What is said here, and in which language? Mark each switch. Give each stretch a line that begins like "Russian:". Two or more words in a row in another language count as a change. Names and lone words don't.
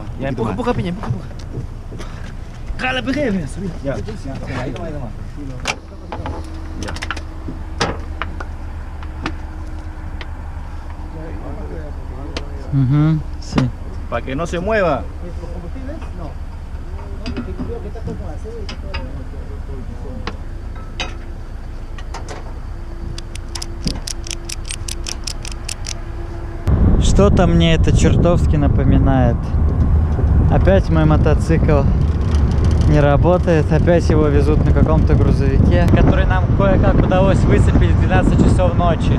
Spanish: Ya, empuja, piña, empuja. Jala, peje. Ya, ahí nomás. Ya. Sí. Para que no se mueva.
Russian: Что-то мне это чертовски напоминает. Опять мой мотоцикл не работает, опять его везут на каком-то грузовике, который нам кое-как удалось выцепить в 12 часов ночи.